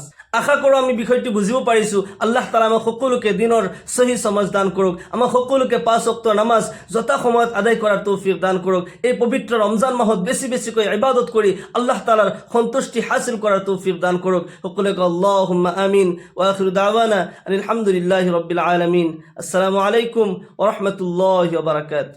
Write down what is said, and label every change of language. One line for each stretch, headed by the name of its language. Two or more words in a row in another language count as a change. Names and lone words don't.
Assamese: আশা কৰোঁ আমি বিষয়টো বুজিব পাৰিছোঁ। আল্লাহ তাআলা আমাক সকলোকে দিনৰ সহি সমাজ দান কৰক। আমাক সকলোকে 5 ওয়াক্তৰ নামাজ যথা সময়ত আদায় কৰাৰ তৌফিক দান কৰক। এই পবিত্ৰ ৰমজান মাহত বেছিকৈ ইবাদত কৰি আল্লাহ তাআলাৰ সন্তুষ্টি হাসিল কৰাৰ তৌফিক দান কৰক। সকলোকে
Arabic: اللهم آمين. وآخر دعوانا الحمد لله رب العالمين السلام عليكم ورحمة الله وبركاته.